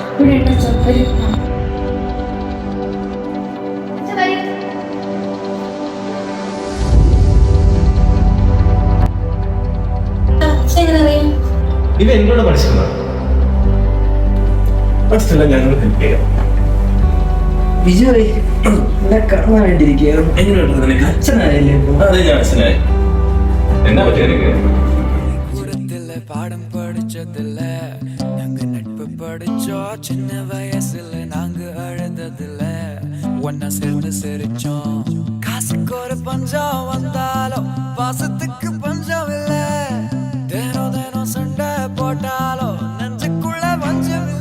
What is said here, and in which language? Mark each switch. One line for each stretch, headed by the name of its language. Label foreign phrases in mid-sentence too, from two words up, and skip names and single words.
Malayalam: ഇത് എന്നോട് പഠിച്ചതാണ്. പഠിച്ചില്ല, ഞങ്ങൾ ഹെൽപ്പ് ചെയ്യാം. വിജയ് എന്നെ കാണാൻ വേണ്ടിയിരിക്കുകയാണ്. എങ്ങനെയുണ്ട് നിനക്ക്? അച്ഛനായല്ലേ? അതെ, ഞാൻ അച്ഛനായി. എന്നാ പറ്റിയ എനിക്ക്?
Tamil: பாடம் படிச்சதில்ல, நாங்க நட்பு படிச்சோம். சின்ன வயசுல நாங்க அழுததில்ல, ஒன்னா சேர்ந்து சிரிச்சோம். காசுக்கு ஒரு பஞ்சம் வந்தாலும் பாசத்துக்கு பஞ்சம் இல்ல. தினம் தினம் சண்டை போட்டாலும் நெஞ்சுக்குள்ள பஞ்சம் இல்ல.